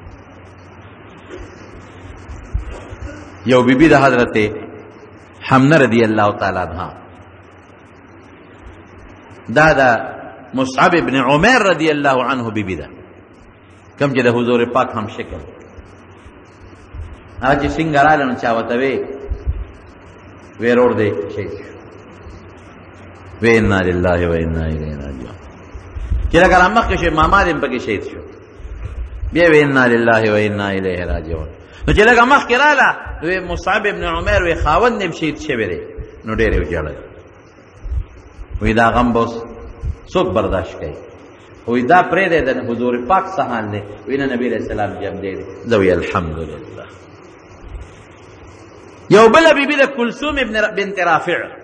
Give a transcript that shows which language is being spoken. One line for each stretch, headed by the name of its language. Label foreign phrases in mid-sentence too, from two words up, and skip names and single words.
Pashto: یو بیبي د حضرت حمنه
Arabic: رضی الله تعالی عنها
Pashto: دا د مصعب ابن عمر
Arabic: رضی الله عنه
Pashto: بیبي ده کم چې د حضور پاک هم شکل هغه چې څنګه راغله نو چا ورته وی روړ دی شهید شو وی
Arabic: انا لله و انا الیه راجعون
Pashto: چې لکه مخکې شو ماما دې پکې شهید شو بیا وی
Arabic: انا لله و انا الیه راجعون
Pashto: نو چې لکه مخکې راغله وی مصعب ابن عمر وی خاوند هم شهید شوی دی نو ډېر یې وژړل وی دا غم به څوک برداشت کوي وی دا پرېږدی د حضور پاک څه حال دی وی نه نبي
Arabic: علیه السلام
Pashto: جمع دی زه وی الحمدلله یو بل بیبی د کلثوم بنت رافع